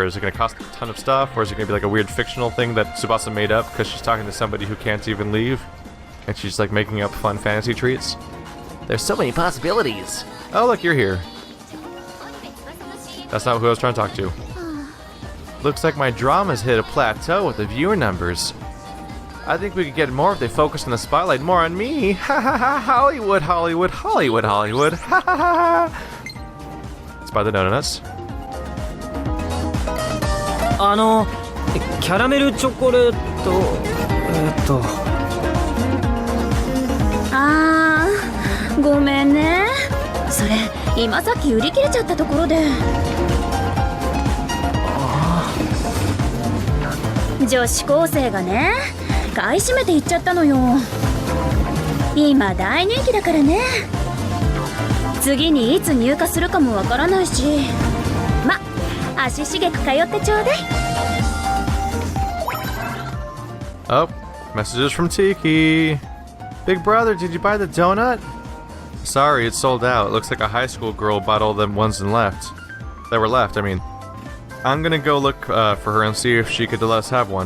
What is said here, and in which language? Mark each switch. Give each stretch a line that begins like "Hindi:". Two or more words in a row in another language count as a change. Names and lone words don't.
English: Is it gonna cost a ton of stuff, or is it gonna be like a weird fictional thing that Tsubasa made up because she's talking to somebody who can't even leave, and she's like making up fun fantasy treats? There's so many possibilities. Oh look, you're here. That's not who I was trying to talk to. Looks like my drama's hit a plateau with the viewer numbers. I think we could get more if they focused on the spotlight more on me. Ha ha ha! Hollywood, Hollywood, Hollywood, Hollywood. Ha ha ha! Let's buy the donuts.
Japanese: キャラメルチョコレート、ごめんね。それ今さっき売り切れちゃったところで。女子高生がね、買い占めていっちゃったのよ。今大人気だからね。次にいつ入荷するかもわからないし、ま、足しげく通ってちょうだい。
English: Oh, messages from Tiki. Big brother, did you buy the donut? Sorry, it's sold out. It looks like a high school girl bought all them ones and left. That were left, I mean. I'm gonna go look for her and see if she could let us have one.